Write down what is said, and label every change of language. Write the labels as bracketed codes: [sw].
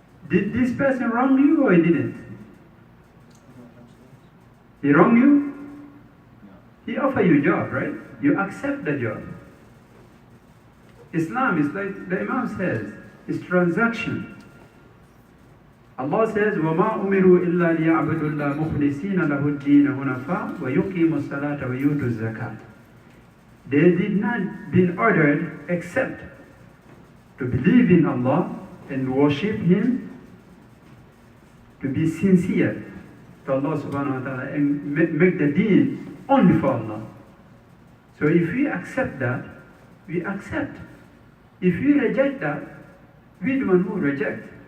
[en] Did this person wrong you or he didn't? He wrong you? He offer you job, right? You accept the job. Islam is like the Imam says, it's transaction. Allah says, [ar] وَمَا أُمِرُوا إِلَّا لِيَعْبُدُوا اللَّهَ مُخْلِصِينَ لَهُ الدِّينَ هُنَفَاءَ وَيُقِيمُوا الصَّلَاةَ وَيُؤْتُوا الزَّكَاةَ. [en] They did not been ordered except to believe in Allah and worship Him, to be sincere, to Allah subhanahu wa ta'ala and make the deen only for Allah. So if we accept that, we accept. If we reject that, we the one who reject.